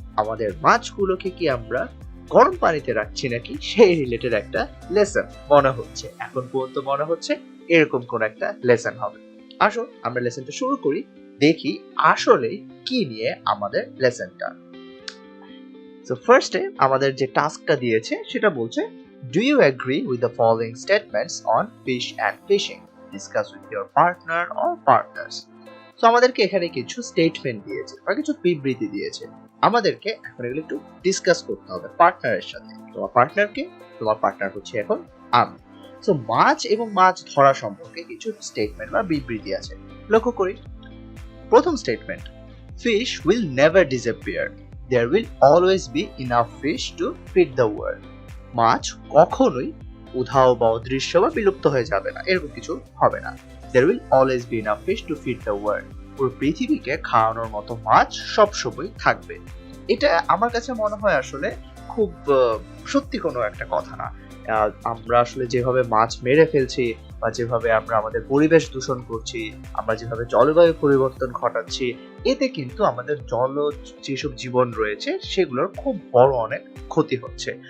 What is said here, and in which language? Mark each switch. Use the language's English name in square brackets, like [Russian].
[Bangla] আমাদের মাছগুলোকে কি আমরা গরম পানিতে রাখছি নাকি, সেই রিলেটেড একটা লেসন মনে হচ্ছে, এখন পর্যন্ত মনে হচ্ছে এরকম কোন একটা লেসন হবে। আসো আমরা লেসনটা শুরু করি, দেখি আসলে কি নিয়ে আমাদের লেসনটা। সো ফার্স্টে আমাদের যে টাস্কটা দিয়েছে সেটা বলছে, [English] Do you agree with the following statements on fish and fishing? Discuss with your partner or partners. [Bangla] So আমাদেরকে এখানে কিছু স্টেটমেন্ট দিয়েছে বা কিছু বিবৃতি দিয়েছে, আমাদেরকে এখন এগুলো একটু ডিসকাস করতে হবে পার্টনারের সাথে। তোমার পার্টনারকে, তোমার পার্টনার হচ্ছে এখন আমি। সো মাছ এবং মাছ ধরা সম্পর্কে কিছু স্টেটমেন্ট বা বিবৃতি আছে, লক্ষ্য করি। প্রথম statement, [English] fish will never disappear. There will always be enough fish to feed the world. [Bangla] মাছ কখনোই উধাও বা অদৃশ্য বা বিলুপ্ত হয়ে যাবে না, এরকম কিছু হবে না। [English] There will always be enough fish to feed the world. [Bangla] পুরো পৃথিবীকে খাওয়ানোর মতো মাছ সবসময় থাকবে। এটা আমার কাছে মনে হয় আসলে খুব সত্যি কোনো একটা কথা না। আমরা আসলে যেভাবে মাছ মেরে ফেলছি বা যেভাবে আমরা আমাদের পরিবেশ দূষণ করছি, আমরা যেভাবে জলবায়ু পরিবর্তন ঘটাচ্ছি, এতে কিন্তু আমাদের জলজ যেসব জীবন রয়েছে সেগুলোর খুব বড় অনেক ক্ষতি হচ্ছে।